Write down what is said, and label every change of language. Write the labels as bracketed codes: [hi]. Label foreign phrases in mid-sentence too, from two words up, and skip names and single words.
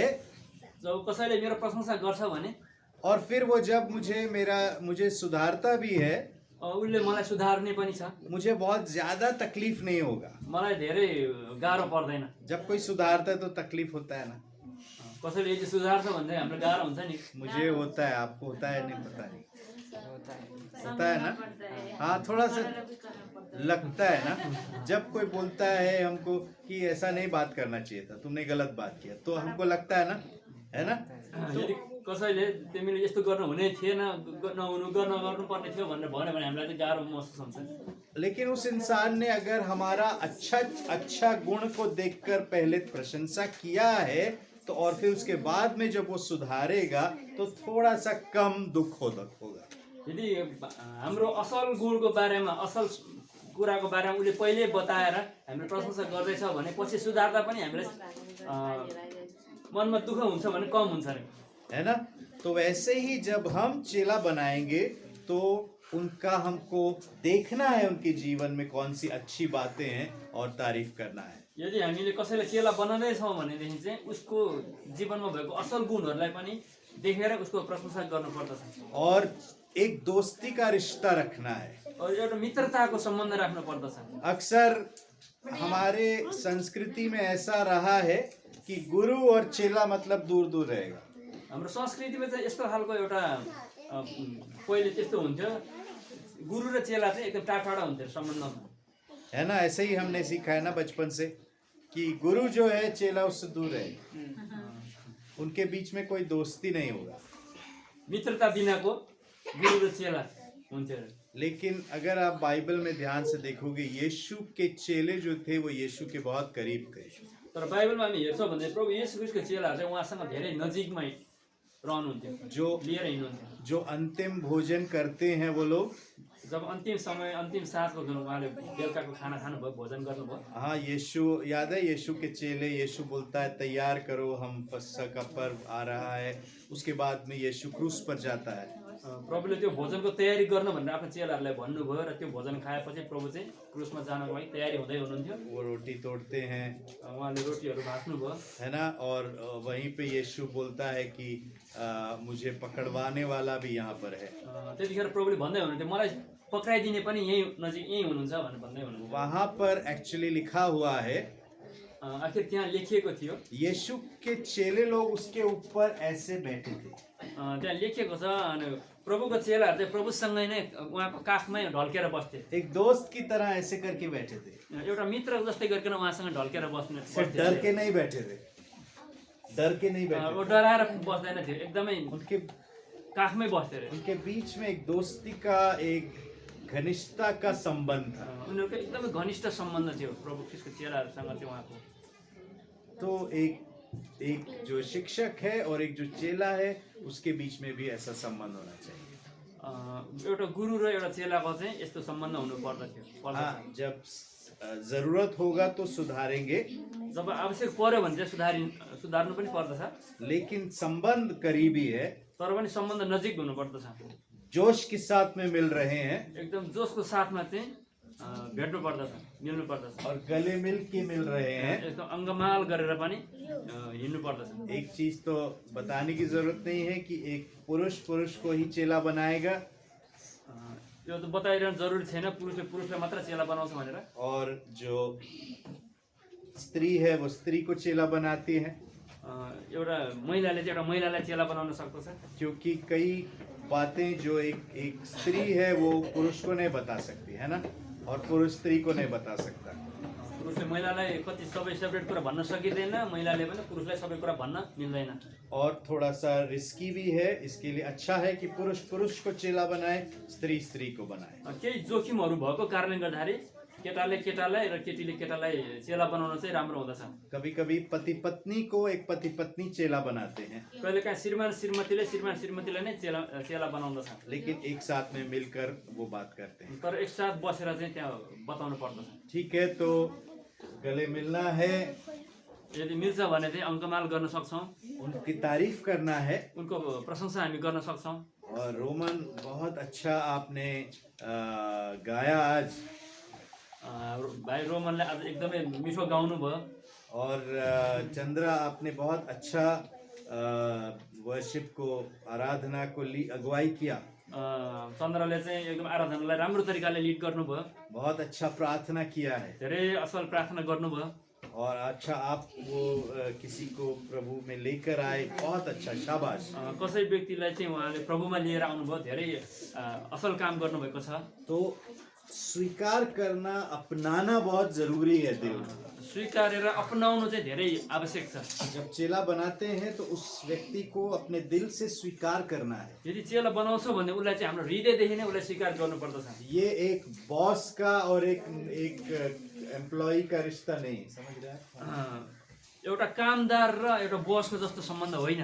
[ne] जब कसैले मेरो प्रशंसा गर्छ भने [hi] और फिर वो जब मुझे सुधारता भी है, [ne] उसले मलाई सुधार्ने पनि छ, [hi] मुझे बहुत ज्यादा तकलीफ नहीं होगा। [ne] मलाई धेरै गाह्रो पर्दैन। [hi] जब कोई सुधारता है तो तकलीफ होता है ना? [ne] कसैले यदि सुधार्छ भने हाम्रो गाह्रो हुन्छ नि। [hi] मुझे होता है, आपको होता है नहीं पता नहीं, होता है ना? हाँ, थोड़ा सा लगता है ना। जब कोई बोलता है हमको कि ऐसा नहीं बात करना चाहिए था, तुमने गलत बात किया, तो हमको लगता है ना, है ना? [ne] यदि कसैले तिमीले यस्तो गर्नु हुने थिएन, गर्नुपर्ने थियो भनेर भन्यो भने हामीलाई चाहिँ गाह्रो महसुस हुन्छ। [hi] लेकिन उस इंसान ने अगर हमारा अच्छा गुण को देखकर पहले प्रशंसा किया है, तो और फिर उसके बाद में जब वो सुधारेगा तो थोड़ा सा कम दुख होगा। [ne] यदि हाम्रो असल गुणको बारेमा, असल कुराको बारेमा उसले पहिले बताएर हामीले प्रशंसा गर्दैछ भने पछि सुधार्दा पनि हामीलाई मनमा दुःख हुन्छ भने कम हुन्छ अरे, [hi] है ना? तो वैसे ही जब हम चेला बनाएंगे तो उनका हमको देखना है, उनके जीवन में कौन सी अच्छी बातें हैं और तारीफ करना है। [ne] यदि हामीले कसैलाई चेला बनाउँदैछौँ भनेदेखि चाहिँ उसको जीवनमा भएको असल गुणहरूलाई पनि देखेर उसको प्रशंसा गर्नुपर्दछ। [hi] और एक दोस्ती का रिश्ता रखना है। [ne] और एउटा मित्रताको सम्बन्ध राख्नु पर्दछ। [hi] अक्सर हमारे संस्कृति में ऐसा रहा है कि गुरु और चेला मतलब दूर दूर रहेगा। [ne] हाम्रो संस्कृतिमा चाहिँ यस्तो खालको एउटा पहिले त्यस्तो हुन्थ्यो, गुरु र चेला चाहिँ एकदम टाढा टाढा हुन्थ्यो सम्बन्धमा। [hi] है ना, ऐसे ही हमने सीखा है ना बचपन से कि गुरु जो है चेला उससे दूर है, उनके बीच में कोई दोस्ती नहीं होगा। [ne] मित्रता बिनाको गुरु र चेला हुन्थ्यो अरे। [hi] लेकिन अगर आप बाइबल में ध्यान से देखोगे, यीशु के चेले जो थे वो यीशु के बहुत करीब थे। [ne] तर बाइबलमा हामी हेर्छौँ भने प्रभु येशू ख्रीष्टको चेलाहरू चाहिँ उहाँसँग धेरै नजिकमै रहनुहुन्थ्यो, [hi] जो [ne] लिएर हिँड्नुहुन्थ्यो। [hi] जो अंतिम भोजन करते हैं वो लोग, [ne] जब अन्तिम समय अन्तिम साँझको जुन उहाँले बेलुकाको खाना खानुभयो, भोजन गर्नुभयो, [hi] हाँ यीशु याद है, यीशु के चेले, यीशु बोलता है तैयार करो हम फसह का पर्व आ रहा है, उसके बाद में यीशु क्रूस पर जाता है। [ne] प्रभुले त्यो भोजनको तयारी गर्नु भनेर आफ्नो चेलाहरूलाई भन्नुभयो र त्यो भोजन खाएपछि प्रभु चाहिँ क्रुसमा जानको लागि तयारी हुँदै हुनुहुन्थ्यो। [hi] वो रोटी तोड़ते हैं, [ne] उहाँले रोटीहरू भाँच्नुभयो, [hi] है ना, और वहीं पे यीशु बोलता है कि मुझे पकड़वाने वाला भी यहाँ पर है। [ne] त्यतिखेर प्रभुले भन्दै हुनुहुन्थ्यो मलाई पक्राइदिने पनि यही नजिक यही हुनुहुन्छ भनेर भन्दै हुनुहुन्थ्यो। [hi] वहां पर एक्चुअली लिखा हुआ है, [ne] आखिर त्यहाँ लेखिएको थियो, [hi] यीशु के चेले लोग उसके ऊपर ऐसे बैठे थे। [ne] त्यहाँ लेखिएको छ अनि प्रभुको चेलाहरू चाहिँ प्रभुसँगै नै उहाँको काखमै ढल्केर बस्थे, [hi] एक दोस्त की तरह ऐसे करके बैठे थे, [ne] एउटा मित्र जस्तै गरिकन उहाँसँग ढल्केर बस्ने [hi] सिर्फ डर के नहीं बैठे थे, डर के नहीं बैठे [ne] ऊ डराएर बस्दैन थियो, एकदमै [hi] उनके [ne] काखमै बस्थे अरे। [hi] उनके बीच में एक दोस्ती का, एक घनिष्ठता का संबंध था। [ne] उनीहरूको एकदमै घनिष्ठ सम्बन्ध थियो प्रभु ख्रीष्टको चेलाहरूसँग चाहिँ उहाँको। [hi] तो एक जो शिक्षक है और एक जो चेला है उसके बीच में भी ऐसा संबंध होना चाहिए। [ne] एउटा गुरु र एउटा चेलाको चाहिँ यस्तो सम्बन्ध हुनु पर्दथ्यो। [hi] हाँ, जब जरूरत होगा तो सुधारेंगे, [ne] जब आवश्यक पर्यो भने चाहिँ सुधार्नु पनि पर्दछ, [hi] लेकिन संबंध करीबी है, [ne] तर पनि सम्बन्ध नजिक हुनु पर्दछ। [hi] जोश के साथ में मिल रहे हैं [ne] एकदम जोसको साथमा चाहिँ भेट्नु पर्दछ, मिल्नु पर्दछ, [hi] और गले मिल के मिल रहे हैं। [ne] एकदम अङ्गमाल गरेर पनि हिँड्नु पर्दछ। [hi] एक चीज तो बताने की जरूरत नहीं है कि एक पुरुष को ही चेला बनाएगा [ne] त्यो त बताइरहनु जरुरी छैन पुरुषले पुरुषलाई मात्र चेला बनाउँछ भनेर, [hi] और जो स्त्री है वो स्त्री को चेला बनाती है, [ne] एउटा महिलाले चाहिँ एउटा महिलालाई चेला बनाउन सक्दछ। [hi] क्योंकि कई बातें जो एक स्त्री है वो पुरुष को नहीं बता सकती है ना, और पुरुष स्त्री को नहीं बता सकता। [ne] पुरुषले महिलालाई कति सबै सेपरेट कुरा भन्न सकिँदैन, महिलाले पनि पुरुषलाई सबै कुरा भन्न मिल्दैन। [hi] और थोड़ा सा रिस्की भी है, इसके लिए अच्छा है कि पुरुष को चेला बनाए, स्त्री स्त्री को बनाए। [ne] केही जोखिमहरू भएको कारणले गर्दाखेरि केटाले केटालाई र केटीले केटालाई चेला बनाउन चाहिँ राम्रो हुँदछ। [hi] कभी कभी पति पत्नी को एक पति पत्नी चेला बनाते हैं, [ne] कहिलेकाहीँ श्रीमान श्रीमतीलाई नै चेला बनाउँदछ, [hi] लेकिन एक साथ में मिलकर वो बात करते हैं। [ne] तर एकसाथ बसेर चाहिँ त्यहाँ बताउनु पर्दछ। [hi] ठीक है, तो गले मिलना है, [ne] यदि मिल्छ भने चाहिँ अङ्कमाल गर्न सक्छौँ, [hi] उनकी तारीफ करना है। [ne] उनको प्रशंसा हामी गर्न सक्छौँ। [hi] और रोमन बहुत अच्छा आपने गाया आज, [ne] भाइ रोमनले आज एकदमै मिठो गाउनु भयो। [hi] और चंद्रा आपने बहुत अच्छा वर्शिप को, आराधना को अगुवाई किया, [ne] चन्द्रले चाहिँ एकदम आराधनालाई राम्रो तरिकाले लिड गर्नुभयो, [hi] बहुत अच्छा प्रार्थना किया है, [ne] धेरै असल प्रार्थना गर्नुभयो। [hi] और अच्छा आप वो किसी को प्रभु में लेकर आए, बहुत अच्छा, शाबाश। [ne] कसै व्यक्तिलाई चाहिँ उहाँले प्रभुमा लिएर आउनुभयो, धेरै असल काम गर्नुभएको छ। [hi] तो स्वीकार करना, अपनाना बहुत जरूरी है दिल में। [ne] स्वीकारेर अपनाउनु चाहिँ धेरै आवश्यक छ। [hi] जब चेला बनाते हैं तो उस व्यक्ति को अपने दिल से स्वीकार करना है। [ne] यदि चेला बनाउँछौँ भने उसलाई चाहिँ हाम्रो हृदयदेखि नै उसलाई स्वीकार गर्नुपर्दछ। [hi] ये एक बॉस का और एक एम्प्लॉई का रिश्ता नहीं, समझ रहे हैं? [ne] एउटा कामदार र एउटा बसको जस्तो सम्बन्ध होइन,